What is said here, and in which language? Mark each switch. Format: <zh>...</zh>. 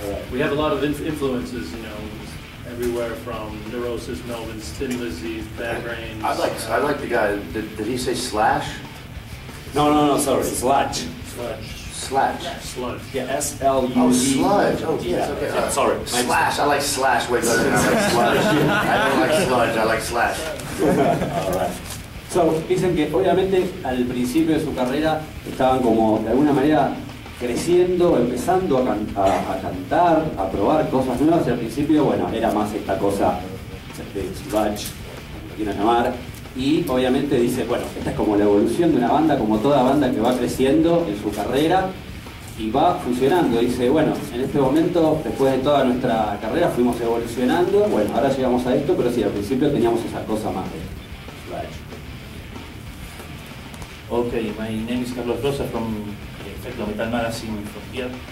<en>We have a lot of influences, you know, everywhere from Neurosis, Melvins, Thin Lizzy, Bad Brains. I like the guy. Did he say slash? No, sorry, sludge. Sludge. Sludge. Yeah, S-L-U-D. Oh, sludge. Oh, yes. Okay. Sorry. Slash. I like slash way better than I like sludge. I don't like sludge. I like slash. All right.</en> <es>So, dicen que obviamente al principio de su carrera estaban como de alguna manera creciendo, empezando a cantar, a probar cosas nuevas, y al principio, bueno, era más esta cosa de sludge, como lo quieran llamar, y obviamente dice, bueno, esta es como la evolución de una banda, como toda banda que va creciendo en su carrera y va funcionando. Dice, bueno, en este momento, después de toda nuestra carrera, fuimos evolucionando, bueno, ahora llegamos a esto, pero sí, al principio teníamos esa cosa más de sludge.</es> <en>Okay, my name is Carlos Rosa from Metal Magazine from here.</en>